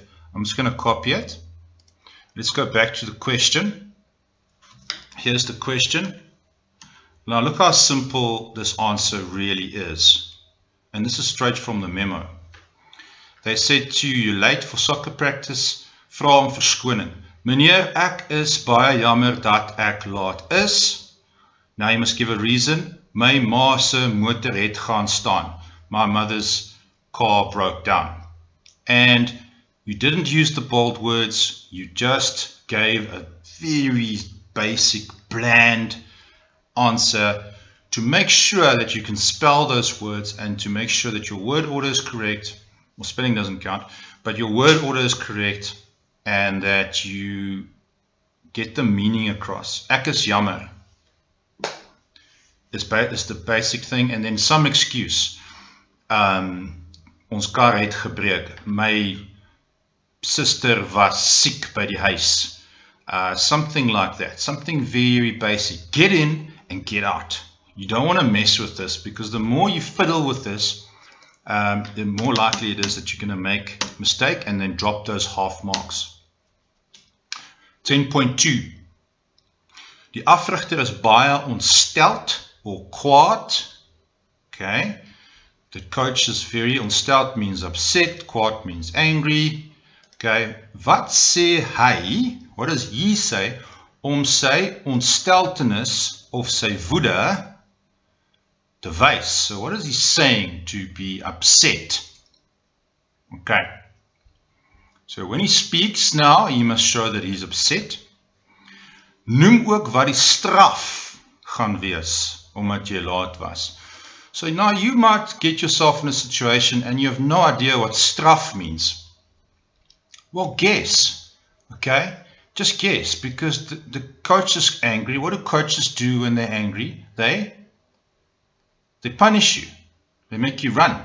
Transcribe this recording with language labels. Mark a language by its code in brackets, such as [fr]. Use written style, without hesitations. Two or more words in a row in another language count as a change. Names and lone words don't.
[en] I'm just going to copy it. Let's go back to the question. Here's the question. Now look how simple this answer really is. And this is straight from the memo. They said to you, you're late for soccer practice. [af] Vra om verskoning. Meneer, ek is baie jammer dat ek laat is. [en] Now you must give a reason. [af] My ma se motor het gaan staan. [en] My mother's car broke down. And you didn't use the bold words. You just gave a very basic, bland answer to make sure that you can spell those words and to make sure that your word order is correct. Well, spelling doesn't count, but your word order is correct and that you get the meaning across. [af] Ek is jammer [en] is the basic thing, and then some excuse. [af] Ons kar het gebreek. [en] My sister [af] was siek by die huis. [en] Something like that. Something very basic. Get in and get out. You don't want to mess with this, because the more you fiddle with this, the more likely it is that you're going to make a mistake and then drop those half marks. 10.2. [af] Die afrigter is baie ontsteld or kwaad. [en] Okay. The coach is very ontsteld means upset. Kwaad means angry. [af] Okay. Wat sê hy? [en] What does he say? [af] Om sy ontsteltenis of sy woede te wys. [en] So what is he saying to be upset? Okay. So when he speaks now, he must show that he's upset. [af] Noem ook wat die straf gaan wees, omdat jy laat was. [en] So now you might get yourself in a situation and you have no idea what straf means. Well, guess. Okay. Just guess, because the coach is angry. What do coaches do when they're angry? They punish you. They make you run.